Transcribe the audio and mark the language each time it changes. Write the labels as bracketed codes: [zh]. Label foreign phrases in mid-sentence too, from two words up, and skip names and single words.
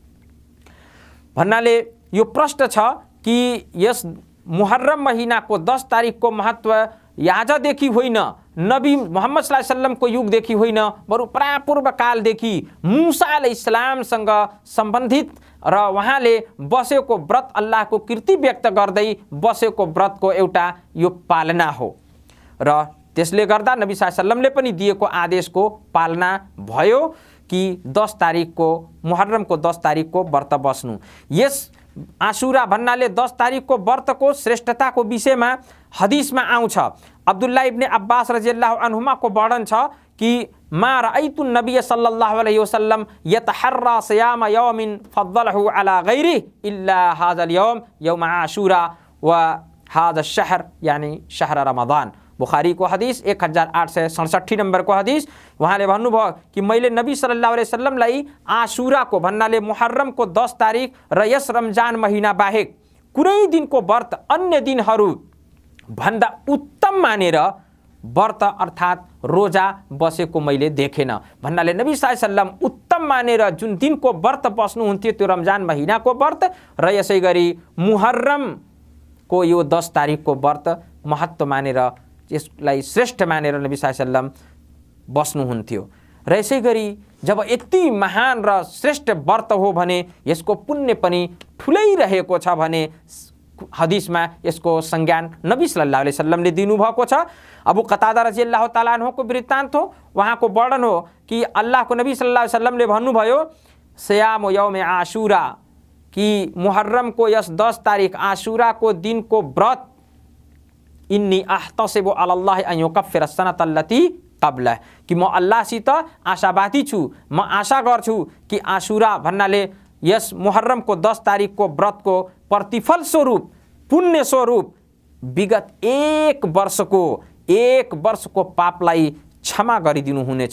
[ne] भन्नाले यो प्रश्न छ कि यस मुहर्रम महिनाको 10 तारिकको महत्व याजदेखि होइन, नबी मोहम्मद [ar] صلى الله عليه وسلم [ne] युगदेखि होइन बरु प्रापूर्व कालदेखि मूसा अलैहिस्सलामसँग सम्बन्धित र उहाँले बसेको व्रत अल्लाहको कीर्ति व्यक्त गर्दै बसेको व्रतको एउटा यो पालना हो र त्यसले गर्दा नबी [ar] صلى الله عليه وسلم [ne] पनि दिएको आदेशको पालना भयो कि 10 तारिकको मुहर्रमको 10 तारिकको व्रत बस्नु। यस आशुरा भन्नाले 10 तारिकको व्रतको श्रेष्ठताको विषयमा हदिसमा आउँछ। [ar] عبد الله بن عباس رضي الله عنهما [ne] को वर्णन छ कि [ar] ما رأيت النبي صلى الله عليه وسلم يتحرى صيام يوم فضله على غيره إلا هذا اليوم يوم عاشوراء وهذا الشهر يعني شهر رمضان. [ne] बुखारी को हदीस 1867 नंबर को हदीस। उहाँले भन्नुभयो कि मैले नबी [ar] صلى الله عليه وسلم [ne] आशुराको भन्नाले मुहर्रमको 10 तारिक र यस रमजान महिना बाहेक कुनै दिनको व्रत अन्य दिनहरू भन्दा उत्तम मानेर व्रत अर्थात् रोजा बसेको मैले देखेन। भन्नाले नबी [ar] صلى الله عليه وسلم [ne] उत्तम मानेर जुन दिनको व्रत बस्नुहुन्थ्यो त्यो रमजान महिनाको व्रत र यसै गरी मुहर्रमको यो 10 तारिकको व्रत महत्त्व मानेर यसलाई श्रेष्ठ मानेर नबी [ar] صلى الله عليه وسلم [ne] बस्नुहुन्थ्यो। र यसै गरी जब यति महान र श्रेष्ठ व्रत हो भने यसको पुण्य पनि ठुलै रहेको छ भने हदिसमा यसको संज्ञान नबी [ar] صلى الله عليه وسلم [ne] दिनुभएको छ। अबू कतादा [ar] رضي الله تعالى عنه [ne] वृत्तान्त हो। उहाँको वर्णन हो कि अल्लाहको नबी [ar] صلى الله عليه وسلم [ne] भन्नुभयो [ar] صيام يوم عاشوراء [ne] कि मुहर्रमको यस 10 तारिक आशुराको दिनको व्रत [ar] إني أحتسب على الله أن يكفر السنة التي قبله [ne] कि म अल्लाहसित आशावादी छु, म आशा गर्छु कि आशुरा भन्नाले यस मुहर्रमको 10 तारिकको व्रतको प्रतिफल स्वरूप पुण्य स्वरूप विगत एक वर्षको पापलाई क्षमा गरिदिनु हुनेछ।